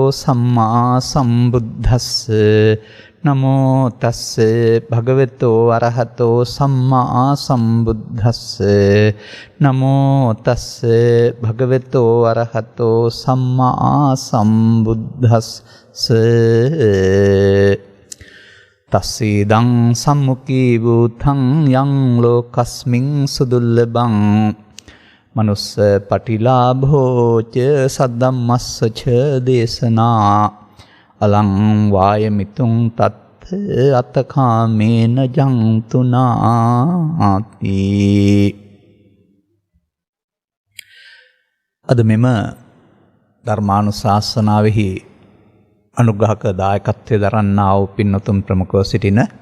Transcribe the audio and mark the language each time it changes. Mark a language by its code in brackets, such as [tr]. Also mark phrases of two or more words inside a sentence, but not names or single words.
[pi] සම්මා සම්බුද්දස්ස නමෝ තස්ස භගවතෝ අරහතෝ සම්මා සම්බුද්දස්ස නමෝ තස්ස භගවතෝ අරහතෝ සම්මා සම්බුද්දස්ස තස්සීදං සම්මුඛී භූතං යං ලෝකස්මින් සුදුල්ලබං මනුස්ස පටිලාභෝච සද්දම්මස්ස ච දේශනා අලං වායමිතුං තත් අත්තකාමේන ජන්තුනාති. [si] අද මෙම ධර්මානුශාසනාවෙහි අනුග්‍රහක දායකත්වයේ දරන්නා වූ පින්වතුන් ප්‍රමුඛව සිටින